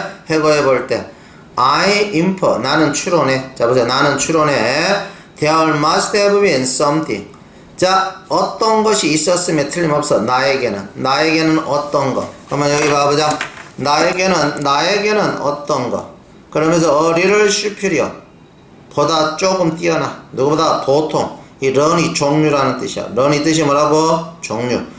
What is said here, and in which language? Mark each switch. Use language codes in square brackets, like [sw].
[ko] 해고해 볼 때 [en] I infer [ko] 나는 추론해. 자, 보세요. 나는 추론해. [en] There must have been something. [ko] 자, 어떤 것이 있었으면 틀림없어. 나에게는 어떤 거. 그러면 여기 봐보자. 나에게는 어떤 거. 그러면서 [en] a little superior [ko] 보다 조금 뛰어나. 누구보다 보통. 이 런이 종류라는 뜻이야. 런이 뜻이 뭐라고? 종류.